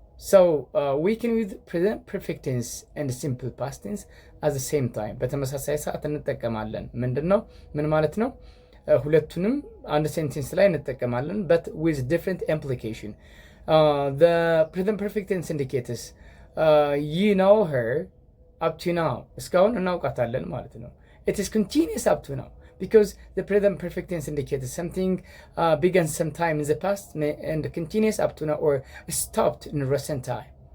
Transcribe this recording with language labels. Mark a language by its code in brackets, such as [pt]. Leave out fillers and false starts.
[en] So we can use present perfect tense and simple past tense at the same time. [am] በተመሳሳይ ሰዓት እንጠቀማለን። ምንድነው ምን ማለት ነው? ሁለቱንም አንድ ሴንቴንስ ላይ እንጠቀማለን, [en] but with different implication. The present perfect tense indicates you know her up to now. [am] እስካሁን እናውቃታለን ማለት ነው። [en] It is continuous up to now because the present perfect tense indicates something began sometime in the past and continuous up to now or stopped in recent time.